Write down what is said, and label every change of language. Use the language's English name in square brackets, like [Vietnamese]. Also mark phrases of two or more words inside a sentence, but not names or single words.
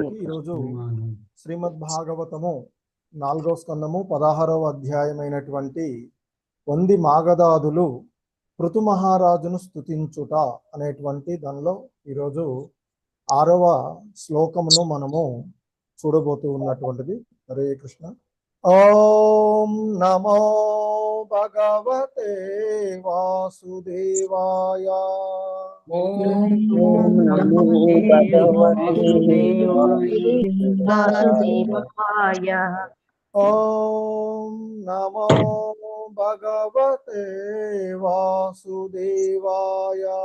[Telugu] ఈరోజు శ్రీమద్ భాగవతము 4వ స్కందము 16వ అధ్యాయమైనటువంటి వంది మాగధాదులు పృథు మహారాజును స్తుతించుట అనేటువంటి దానిలో ఈరోజు 6వ శ్లోకమును మనము చూడబోతూ ఉన్నటువంటిది. [Sanskrit] హరే కృష్ణ. ఓం నమో భగవతే వాసుదేవాయ. వాసుదేవాయ. ఓం నమో భగవతే వాసుదేవాయ.